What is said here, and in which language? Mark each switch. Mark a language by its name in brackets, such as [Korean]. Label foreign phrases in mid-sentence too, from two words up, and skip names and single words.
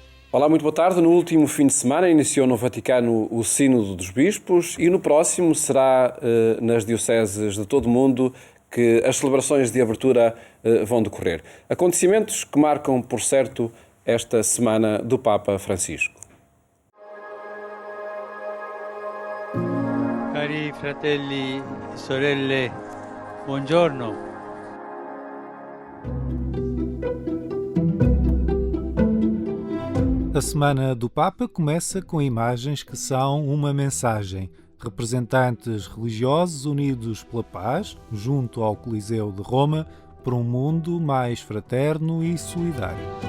[Portuguese] Olá, muito boa tarde. No último fim de semana iniciou no Vaticano o Sínodo dos Bispos e no próximo será nas dioceses de todo o mundo que as celebrações de abertura vão decorrer. Acontecimentos que marcam, por certo, esta semana do Papa Francisco. [Italian] Cari fratelli e sorelle, buongiorno. [Portuguese] A Semana do Papa começa com imagens que são uma mensagem. Representantes religiosos unidos pela paz, junto ao Coliseu de Roma, por um mundo mais fraterno e solidário.